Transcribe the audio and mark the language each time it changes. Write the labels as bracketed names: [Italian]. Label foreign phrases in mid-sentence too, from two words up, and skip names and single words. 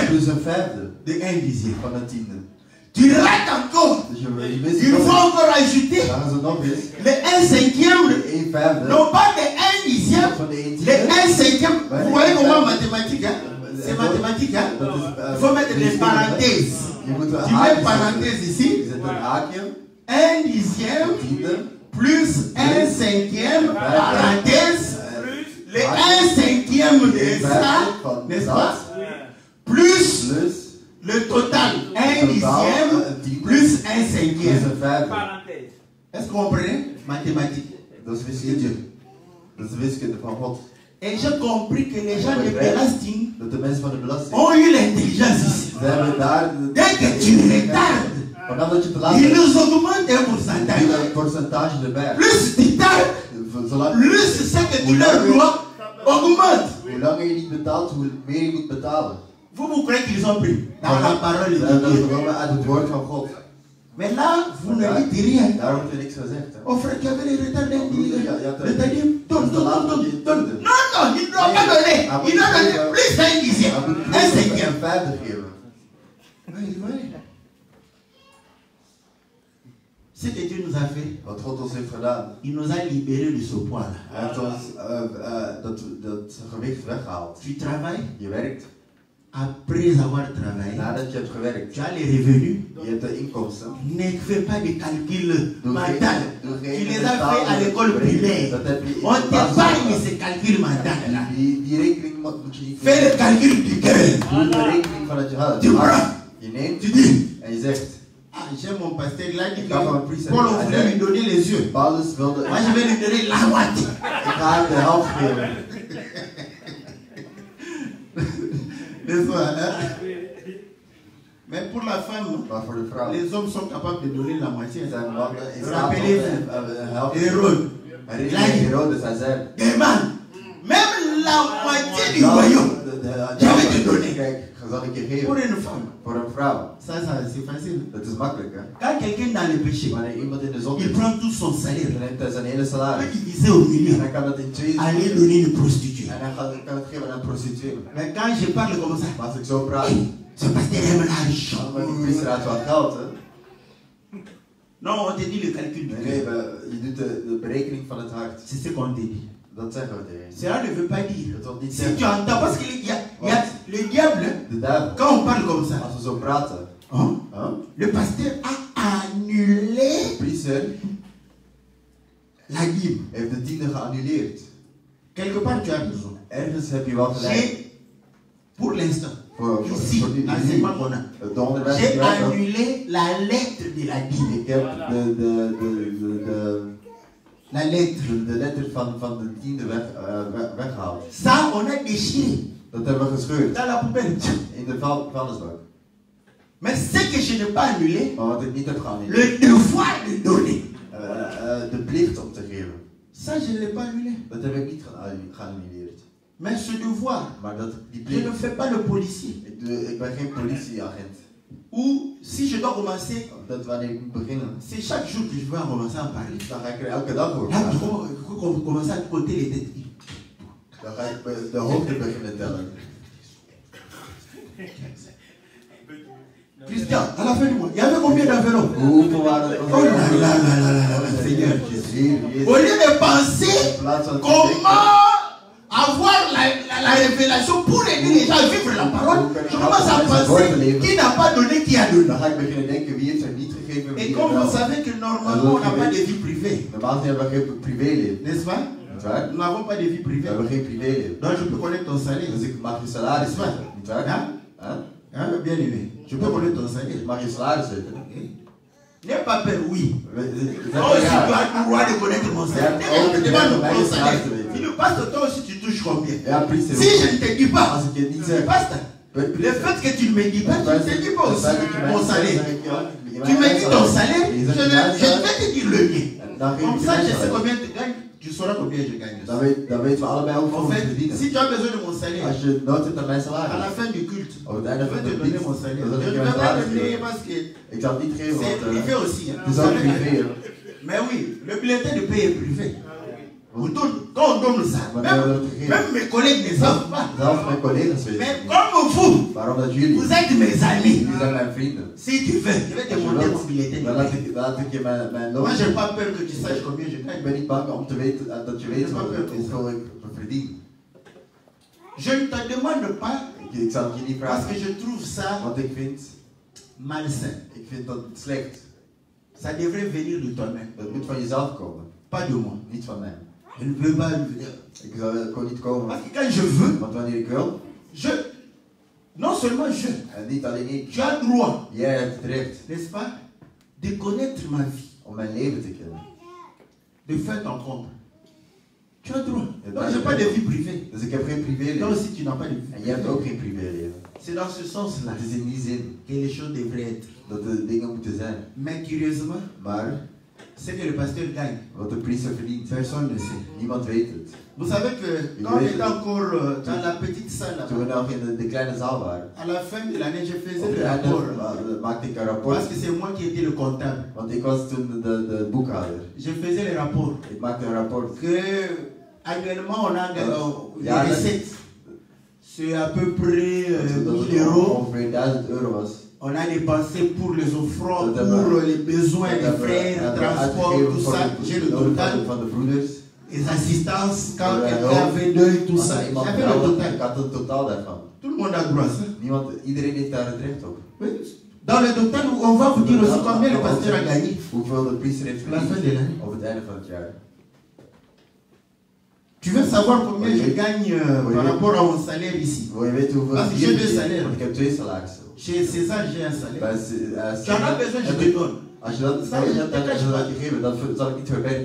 [Dutch] plus een vijfde de 1/10. van een tiende. [French] Tu rates encore. [Dutch] Dus je mist [French] Il [Dutch] nog [French] faut [Dutch] eens. [French] encore ajouter [Dutch] Dan gaan ze nog eens [French] le 1/5, [Dutch] de 1/5 [French] non pas de 1/10, [Dutch] van de 1 [French] le [Dutch] tiende. 1/5. [French] Vous voyez comment mathématique, hein? C'est mathématique, hein? [Dutch] Dat is, [French] Il faut mettre des parenthèses. [Dutch] Je moet een [French] Tu mets [Dutch] haakje [French] parenthèse [Dutch] zetten. [French] ici. [Dutch] Je zet een haakje, 1/10 tiende, [French] plus 1/5 parenthèse, le 1/5 de ça, n'est-ce pas? Plus plus le total 1/10 plus 1/5. [Dutch] plus een vijfde. [French] Est-ce que vous comprenez? Mathématiques. [Dutch] Dat is wiskunde. Dat is de wiskunde van God. [French] Et j'ai compris que les gens de belasting [Dutch] Dat de mensen van de belasting, [French] ont eu l'intelligence ici. [Dutch] ze hebben daar, [French] Dès que tu retardes, [Dutch] vanaf dat je te laat [French] ils [Dutch] bent, [French] nous augmentent un [Dutch] doe je [French] pourcentage. [Dutch] een pourcentage erbij. [French] Plus tu tardes, [Dutch] Zolang, [French] plus ce que tu leur dois augmente. [Dutch] hoe langer je niet betaalt, hoe meer je moet betalen. [French] Vous croyez qu'ils ont pris dans la parole de [Dutch] Dat is [French] Dieu. [Dutch] genomen uit het woord van God. [French] Mais là, vous ne dites rien. [Dutch] Daar wordt er niks gezegd. Hè. [French] Oh frère, tu avais les retards d'un [Dutch] Ja, ja, [French] donne, donne, donne, donne. Non, non, il ne doit pas donner. Il doit donner plus d'un dixième. [Dutch] Hij moet [French] Un [Dutch] een [French] cinquième. [Dutch] vijfde geven. [French] Ce que Dieu nous a fait, [Dutch] Wat God ons heeft gedaan. [French] il nous a libérés de ce poids-là. [Dutch] Hij heeft ons dat gewicht weggehaald. [French] Tu travailles, [Dutch] Je werkt. [French] après avoir travaillé, [Dutch] Nadat je hebt gewerkt, [French] tu as les revenus. [Dutch] je hebt de inkomsten. [French] Ne fais pas de calcul [Dutch] Doe [French] mental. [Dutch] doe [French] Tu les as fait à l'école primaire. [Dutch] Dat heb je in [French] On [Dutch] de [French] t'épargne [Dutch] basis. [French] ce calcul mental là. [Dutch] Die rekening moet je niet [French] Fais le calcul du cœur. [Dutch] Doe de rekening van het je hart. [French] Tu prends. [Dutch] Je neemt [French] Tu dis, [Dutch] en je zegt, [French] ah, j'aime mon pasteur, il a dit que Quand on prie, ça Paul dit, voulait lui donner les yeux. [Dutch] Paulus wilde, [French] Moi, je vais lui donner la moitié. [Dutch] ik ga hem de helft geven. [French] N'est-ce pas, hein? Mais pour la femme, [Dutch] Maar voor de vrouw [French] les hommes sont capables de donner la moitié. [Dutch] zijn mannen in staat om [French] Rappelez-vous, [Dutch] een helft te [French] Hérode, [Dutch] geven. Herinner je Herodes, hij zei, Déman, [French] même la moitié du royaume, je vais te donner. [Dutch] Kijk, zal ik je [French] Pour [Dutch] geven. [French] une femme, [Dutch] Voor een vrouw. [French] ça c'est facile. [Dutch] Dat is makkelijk, hè. [French] Quand quelqu'un est dans le péché, [Dutch] Wanneer iemand in de zon [French] il [Dutch] is, [French] prend tout son salaire, [Dutch] dan neemt hij zijn hele [French] il [Dutch] salaris. [French] peut diviser au [Dutch] En [French] milieu, [Dutch] hij kan dat in twee [French] aller donner une prostituée. [Dutch] En hij kan het geven aan een prostituee. [French] Mais quand je parle comme ça, [Dutch] Maar als ik zo praat, [French] ce pasteur aime l'argent. [Dutch] dan die priester uit wat geld, hè. [French] Non, on te dit le calcul du [Dutch] Nee, [French] cœur. [Dutch] je doet de berekening van het hart. [French] C'est ce qu'on te dit. [Dutch] Dat zeggen we tegen je. [French] Cela ne veut pas dire. [Dutch] Dat wil niet [French] Si tu [Dutch] zeggen. [French] entends, parce qu'il y a le diable, [Dutch] De duivel, [French] quand on parle comme ça, [Dutch] als we zo praten, [French] hein, huh? le pasteur a annulé [Dutch] de priester [French] la dîme. [Dutch] Hij heeft de tiende geannuleerd. [French] Quelque part tu as raison. [Dutch] Ergens heb je wel gelijk. [French] J'ai, pour l'instant, ici, [Dutch] Voor [French] l'enseignement qu'on a, [Dutch] de onderwijs [French] j'ai [Dutch] die wij hebben. [French] annulé la lettre de la dîme. [Dutch] Ik heb [French] La lettre. [Dutch] de letter van de tiende weggehaald. [French] Ça, on a déchiré [Dutch] Dat hebben we gescheurd [French] dans la poubelle. [Dutch] in de vuilnisbak. [French] Mais ce que je n'ai pas annulé, [Dutch] Maar wat ik niet heb geannuleerd, [French] le devoir de donner. [Dutch] de plicht om te geven. [French] Ça, je ne l'ai pas annulé. [Dutch] Dat heb ik niet geannuleerd. [French] Mais ce devoir, [Dutch] Maar die [French] je ne [Dutch] plicht, [French] fais pas le policier. [Dutch] ik ben geen politieagent. [French] Ou si je dois commencer, [Dutch] Dat wanneer ik moet beginnen, [French] c'est chaque jour que je vais commencer à parler. [Dutch] dan ga ik er elke dag over [French] Là, [Dutch] praten. [French] il faut commencer à compter les têtes. [Dutch] Dan ga ik de hoogte beginnen tellen. [French] Christian, à la fin du mois, il y avait combien d'enveloppes? [Dutch] Hoeveel waren er? [French] Oh là là là là là là, Seigneur Jésus. [Dutch] Jezus. [French] Au lieu de penser [Dutch] In plaats van te denken, [French] comment avoir la révélation pour aider les gens à vivre la parole, je commence à penser qui n'a pas donné, qui a donné. [Dutch] dan ga ik beginnen denken wie heeft er niet gegeven. [French] Et [Dutch] Wie [French] comme [Dutch] er [French] vous [Dutch] wel. [French] savez que normalement on n'a pas de vie privée, [Dutch] Normaal hebben we geen privéleven. [French] n'est-ce pas? [Dutch] Niet waar? [French] Nous n'avons pas de vie [Dutch] We [French] privée. [Dutch] hebben geen privéleven. [French] Donc je peux connaître ton salaire. [Dutch] Dus ik mag je salaris weten. Niet waar? [French] Hein? Hein? Hein, bien aimé. Je peux connaître ton salaire. [Dutch] Ik mag je salaris weten. [French] N'aie pas peur, oui. [Dutch] Zeg [French] Toi [Dutch] maar [French] aussi, tu [Dutch] ja. [French] as le droit de connaître mon salaire. Demande mon salaire. Il me passe toi aussi, tu touches combien? [Dutch] Ja, priester. [French] Si je ne te dis pas, [Dutch] Als ik je het niet zeg. [French] pasteur, le fait que tu ne me dis pas, tu ne te dis pas aussi mon salaire. Tu me dis ton salaire, je vais te dire le mien. Comme ça, je sais combien tu gagnes, tu sauras combien je gagne. [Dutch] Dan weten we allebei hoeveel En we [French] fait, [Dutch] verdienen. [French] si tu as besoin de mon salaire, [Dutch] Als je nood hebt aan mijn [French] à la [Dutch] salaris, [French] fin du culte, [Dutch] op het [French] je [Dutch] einde [French] vais [Dutch] van [French] te [Dutch] de [French] donner [Dutch] dienst, [French] mon salaire. [Dutch] dan [French] Je [Dutch] zal [French] ne [Dutch] ik je [French] vais [Dutch] mijn [French] pas [Dutch] salaris [French] le donner [Dutch] geven. [French] parce que [Dutch] Ik zal het niet geven, [French] c'est [Dutch] want [French] privé aussi. Hein. [Dutch] het is ook privé. Hè. [French] Mais oui, le bulletin de paie est privé. Quand on donne ça, même mes collègues ne savent pas. [Dutch] Zelfs mijn collega's weten [French] Mais [Dutch] het niet. [French] comme vous, [Dutch] Waarom dat jullie? [French] vous êtes mes amis. [Dutch] Jullie zijn mijn vrienden. [French] Si tu veux, je vais te [Dutch] Als je [French] montrer mon [Dutch] wilt, [French] bulletin de [Dutch] dan [French] paie. [Dutch] laat ik je mijn [French] Moi, [Dutch] loon. [French] je n'ai pas peur que tu saches combien je [Dutch] Ik [French] gagne. [Dutch] ben niet bang om te weten dat je weet hoeveel ik verdien. [French] Je ne te demande pas [Dutch] Ik zal het je niet [French] parce que [Dutch] vragen, [French] je trouve ça [Dutch] want ik vind [French] malsain. [Dutch] dat slecht. [French] Ça devrait venir de toi-même, [Dutch] Dat moet van jezelf komen, [French] pas de moi. [Dutch] niet van mij. [French] Je ne veux pas venir. [Dutch] Ik zal gewoon niet komen, [French] Parce que quand je veux, [Dutch] want wanneer ik wil, [French] non seulement je, [Dutch] en niet alleen ik, [French] tu as droit, [Dutch] jij hebt het recht [French] n'est-ce pas, de connaître ma vie, [Dutch] om mijn leven te kennen. [French] de faire ton compte. Tu as droit. Et Donc, je n'ai pas de vie privée. [Dutch] Dus ik heb geen [French] Toi [Dutch] privéleven. [French] aussi, tu n'as pas de vie [Dutch] En jij hebt [French] privée. [Dutch] ook geen privéleven. [French] C'est dans ce sens-là [Dutch] Het is in die zin [French] que les choses devraient être. [Dutch] dat de dingen moeten zijn. [French] Mais curieusement, [Dutch] Maar [French] ce que le pasteur gagne, [Dutch] wat de priester verdient, [French] personne ne sait. [Dutch] niemand weet het. [French] Vous savez que quand on était encore dans la petite salle [Dutch] Toen we [French] là-bas, [Dutch] nog in de kleine zaal waren, [French] à la fin de l'année, je faisais [Dutch] op [French] le [Dutch] het einde [French] rapport. [Dutch] maakte ik een rapport. [French] Parce que c'est moi qui étais le comptable. [Dutch] Want ik was toen de boekhouder. [French] Je faisais le rapport. [Dutch] Ik maakte een rapport. [French] Que annuellement, on a les [Dutch] Ja, [French] recettes. C'est à peu près [Dutch] Dat 1000 het [French] euros. [Dutch] ongeveer 1000 euro was. [French] On a dépensé pour les offrandes, [Dutch] Dat hebben [French] pour les besoins [Dutch] Dat [French] des [Dutch] hebben we- [French] frères, [Dutch] hebben we [French] transport, [Dutch] uitgegeven [French] tout [Dutch] voor [French] ça. J'ai le [Dutch] de noden [French] total. [Dutch] van de broeders. [French] Les assistances, quand [Dutch] Ja, [French] quelqu'un [Dutch] ja. [French] avait deuil, tout [Dutch] Als [French] ça. [Dutch] er iemand [French] J'avais le [Dutch] trouwde, [French] total. [Dutch] ik had het totaal daarvan. [French] Tout le monde a droit à ça. [Dutch] Iedereen heeft daar het recht op. [French] Oui. Dans le total, on va vous dire aussi combien le pasteur a gagné. [Dutch] Hoeveel de priester heeft [French] À la fin de [Dutch] verdiend [French] l'année. [Dutch] op het einde van het jaar. [French] Tu veux savoir combien Oui. je gagne Oui. par rapport à mon salaire ici? [Dutch] Wil je weten hoeveel Als ik je hier twee verdien? salarissen. Want ik heb 2 salarissen. [French] Chez César, j'ai un salaire. [Dutch] Bij [French] Tu en as besoin, je te donne. [Dutch] Als je dat nodig hebt, dan zal ik je geven. Dat zal ik niet verbergen.